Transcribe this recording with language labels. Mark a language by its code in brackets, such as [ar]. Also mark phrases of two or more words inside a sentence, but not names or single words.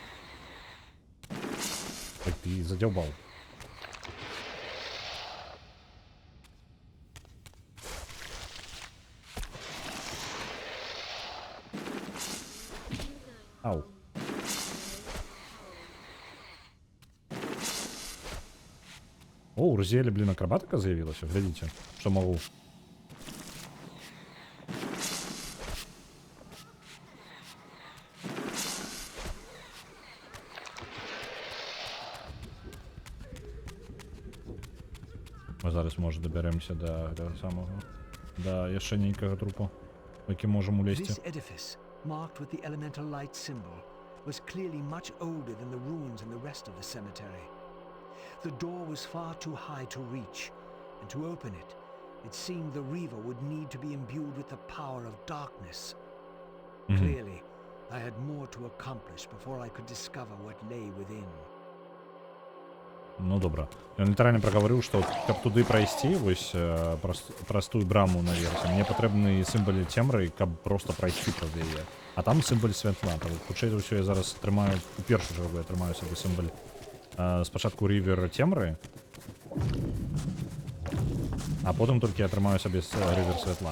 [be] Так ты задзяўбаў. Ау. О, у Розіэлі, блін, акрабатика з'явілася. [uk] Глядіце, що могу. Ми зараз, може, доберемося до самого, до [be] яшчэ нейкага трупу, [uk] в який можемо улезти. [en] This edifice, marked with the elemental light symbol, was clearly much older than the ruins in the rest of the cemetery. The door was far too high to reach, and to open it, it seemed the Reaver would need to be imbued with the power of darkness. Clearly, I had more to accomplish before I could discover what lay within. [be] Ну, добра. Ён літаральна прагаварыў, што каб туды прайсці, вось простую браму наверсе, мне патрэбны сімвалі цемры, каб просто прайсці праз яе. А там сімваль святла. Хутчэй за ўсё я зараз трымаю, у першую чаргу я трымаю сабе сімваль спачатку Рівер цемры, а потым толькі я трымаю сабе Рівер святла.